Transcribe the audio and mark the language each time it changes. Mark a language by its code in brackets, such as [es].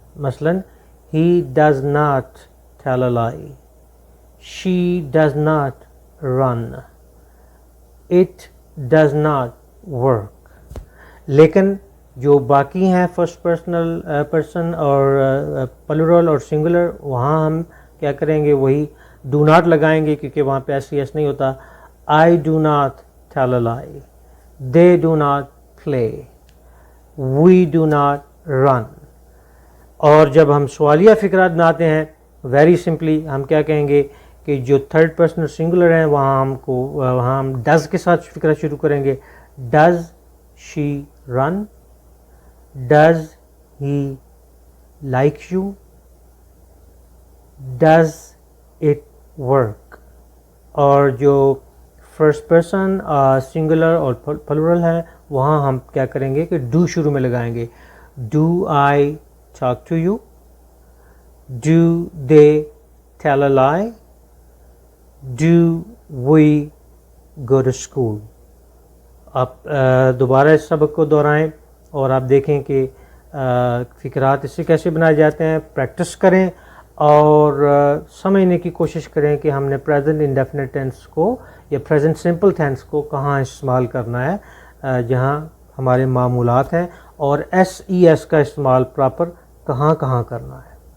[en] مثلاً he does not tell a lie, she does not run, it does not work. [ur] لیکن جو باقی ہیں فرسٹ پرسن اور پلورل اور سنگولر وہاں ہم کیا کریں گے، وہی ڈو ناٹ لگائیں گے کیونکہ وہاں پہ ایس سی ایس نہیں ہوتا. [en] I do not tell a lie, they do not play, we do not run. [ur] اور جب ہم سوالیہ فقرات بناتے ہیں [en] very simply [ur] ہم کیا کہیں گے کہ جو تھرڈ پرسن سنگولر ہیں وہاں ہم ڈز کے ساتھ فقرہ شروع کریں گے. [en] Does she run, does he like you, does it work. [ur] اور جو فرسٹ پرسن سنگولر اور پلورل ہے وہاں ہم کیا کریں گے کہ ڈو شروع میں لگائیں گے. [en] Do I talk to you, do they tell a lie, do we go to school. [ur] آپ دوبارہ اس سبق کو دہرائیں اور آپ دیکھیں کہ فقرات اس سے کیسے بنائے جاتے ہیں. پریکٹس کریں اور سمجھنے کی کوشش کریں کہ ہم نے پریزنٹ انڈیفینٹ ٹینس کو یا پریزنٹ سمپل ٹینس کو کہاں استعمال کرنا ہے جہاں ہمارے معمولات ہیں، اور ایس ای ایس کا استعمال پراپر کہاں کرنا ہے.